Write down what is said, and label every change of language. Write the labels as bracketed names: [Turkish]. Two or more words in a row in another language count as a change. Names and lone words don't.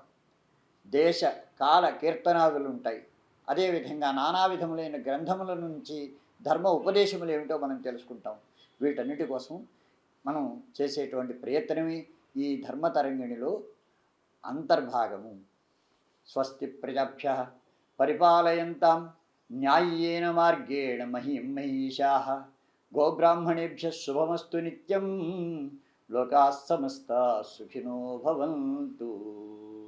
[Telugu] దేశ కాల కీర్తనాదులు ఉంటాయి. అదేవిధంగా నానా విధములైన గ్రంథముల నుంచి ధర్మ ఉపదేశములు ఏమిటో మనం తెలుసుకుంటాం. వీటన్నిటి కోసం మనం చేసేటువంటి ప్రయత్నమే ఈ ధర్మతరంగిణిలో అంతర్భాగము. [Sanskrit] స్వస్తి ప్రజాభ్యః పరిపాలయంతాం న్యాయ్యేన మార్గేణ మహీం మహీషాః గోబ్రాహ్మణేభ్యః శుభమస్తు నిత్యం లోకాః సమస్తాః సుఖినో భవంతు.